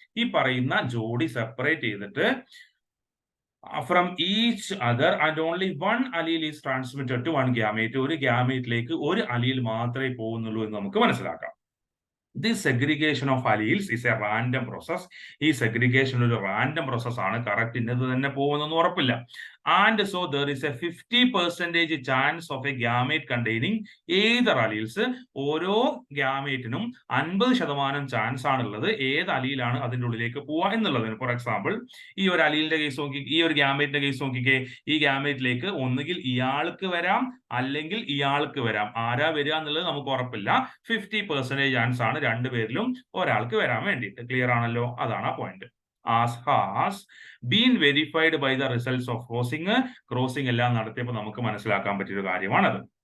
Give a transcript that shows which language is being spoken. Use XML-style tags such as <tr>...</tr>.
<ml>ഈ പറയുന്ന ജോഡി സെപ്പറേറ്റ് ചെയ്തിട്ട്</ml> <en>from each other and only one allele is transmitted to one gamete.</en> <ml>ഒരു ഗ്യാമേറ്റിലേക്ക് ഒരു അലീൽ മാത്രമേ പോകുന്നുള്ളൂ എന്ന് നമുക്ക് മനസ്സിലാക്കാം.</ml> <en>This segregation of alleles is a random process.</en> <ml>ഈ segregation ഒരു റാൻഡം പ്രോസസ് ആണ്. കറക്റ്റ് ഇന്നത് തന്നെ പോകുമെന്നൊന്നും ഉറപ്പില്ല.</ml> <en>And so there is a 50% chance of a gamete containing either alleles.</en> <ml>ഓരോ ഗ്യാമേറ്റിനും 50% ചാൻസ് ആണുള്ളത് ഏത് അലീലാണ് അതിൻ്റെ ഉള്ളിലേക്ക് പോവുക എന്നുള്ളതിന്. ഫോർ എക്സാമ്പിൾ, ഈ ഒരു അലീലിന്റെ കേസ് നോക്കി, ഈ ഒരു ഗ്യാമേറ്റിന്റെ കേസ് നോക്കിക്കേ. ഈ ഗ്യാമേറ്റിലേക്ക് ഒന്നുകിൽ ഇയാൾക്ക് വരാം അല്ലെങ്കിൽ ഇയാൾക്ക് വരാം. ആരാ വരിക എന്നുള്ളത് നമുക്ക് ഉറപ്പില്ല. 50% ചാൻസ് ആണ് രണ്ടുപേരിലും ഒരാൾക്ക് വരാൻ വേണ്ടിയിട്ട്. ക്ലിയർ ആണല്ലോ? അതാണ് ആ point.</ml> <en>As has been verified by the results of crossing</en> <ml>എല്ലാം നടത്തിയപ്പോൾ നമുക്ക് മനസ്സിലാക്കാൻ പറ്റിയൊരു കാര്യമാണത്.</ml>